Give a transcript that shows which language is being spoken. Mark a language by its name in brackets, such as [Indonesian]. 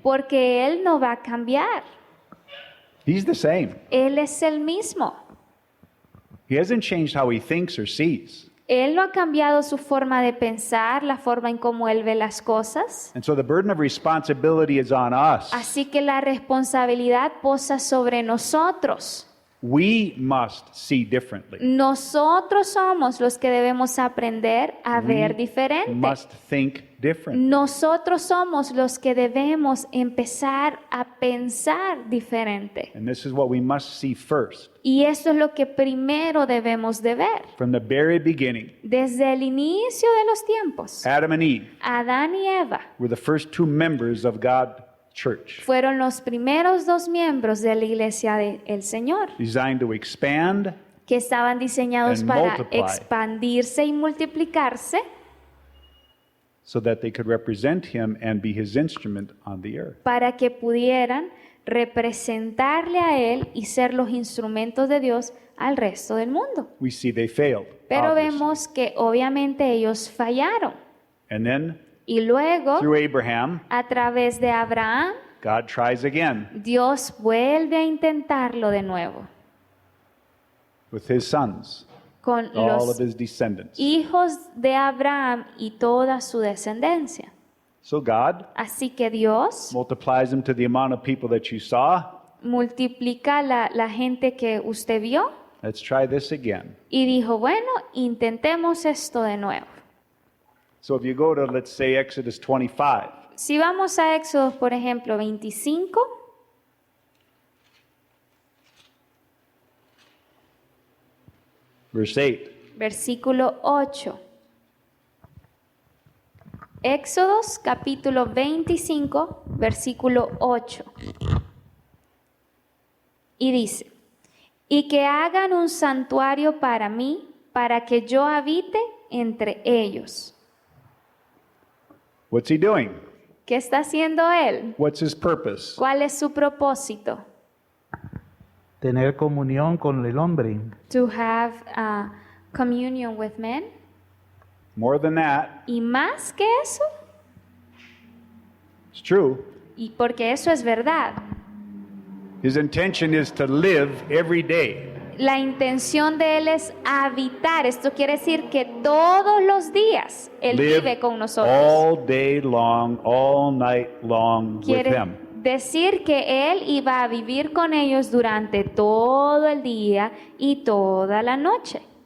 [Spanish] Porque Él no va a cambiar. [English] He's the same. [Spanish] Él es el mismo. [English] He hasn't changed how he thinks or sees. [Spanish] Él no ha cambiado su forma de pensar, la forma en cómo Él ve las cosas. [English] And so the burden of responsibility is on us. [Spanish] Así que la responsabilidad posa sobre nosotros. [English] We must see differently. [Spanish] Nosotros somos los que debemos aprender a ver diferente. [English] Must think different. [Spanish] Nosotros somos los que debemos empezar a pensar diferente. [English] And this is what we must see first. [Spanish] Y eso es lo que primero debemos de ver. [English] From the very beginning, [Spanish] Desde el inicio de los tiempos, [English] Adam and Eve [Spanish] Adán y Eva [English] were the first two members of God's church, [Spanish] fueron los primeros dos miembros de la iglesia del Señor, [English] designed to expand [Spanish] que estaban diseñados [English] And [Spanish] para [English] multiply. [Spanish] expandirse y multiplicarse [English] so that they could represent him and be his instrument on the earth. [Spanish] para que pudieran representarle a Él y ser los instrumentos de Dios al resto del mundo. [English] We see they failed. [Spanish] Pero [English] obviously. [Spanish] vemos que obviamente ellos fallaron. [English] And then [Spanish] Y luego, [English] through Abraham, [Spanish] a través de Abraham, [English] God tries again [Spanish] Dios vuelve a intentarlo de nuevo [English] with his sons, [Spanish] con [English] all of [Spanish] los [English] his descendants. [Spanish] hijos de Abraham y toda su descendencia. [English] So God [Spanish] Así que Dios [English] multiplies them to the amount of people that you saw. [Spanish] multiplica la gente que usted vio [English] Let's try this again. [Spanish] y dijo, bueno, intentemos esto de nuevo. [English] So if you go to, let's say, Exodus 25, [Spanish] Si vamos a Éxodo, por ejemplo, 25, verse 8. versículo 8. Éxodos capítulo 25, versículo 8. Y dice, y que hagan un santuario para mí, para que yo habite entre ellos. [English] What's he doing? [Spanish] ¿Qué está haciendo él? [English] What's his purpose? [Spanish] ¿Cuál es su propósito? Tener comunión con el hombre. [English] To have communion with men. More than that, [Spanish] Y más que eso, [English] it's true. [Spanish] y porque eso es verdad, [English] His intention is to live every day. [Spanish] la intención de él es habitar. Esto quiere decir que todos los días él [English] Live [Spanish] vive con nosotros. [English] all day long, all night long with [Spanish] Quiere [English] him. [Spanish] decir que él iba a vivir con ellos durante todo el día y toda la noche.